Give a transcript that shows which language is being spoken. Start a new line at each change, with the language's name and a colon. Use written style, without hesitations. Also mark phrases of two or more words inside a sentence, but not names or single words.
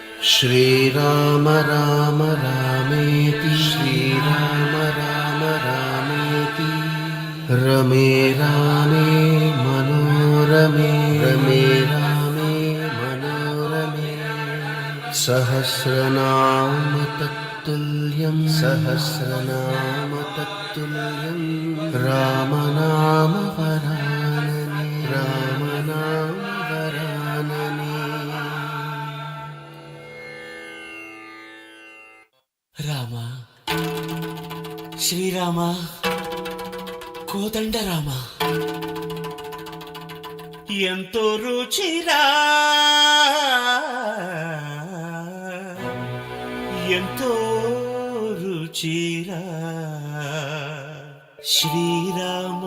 Sanskrit: श्रीराम राम रामेति श्रीराम राम रामेति रमे रामे मनोरमे रमे रामे मनोरमे सहस्रनाम तत्तुल्यं सहस्रनाम तत्तुल्यं रामनाम वरानने रामनाम वरानने
Telugu: రామ శ్రీరామ కోదండ రామ ఎంతో రుచిరా ఎంతో రుచిరా శ్రీరామ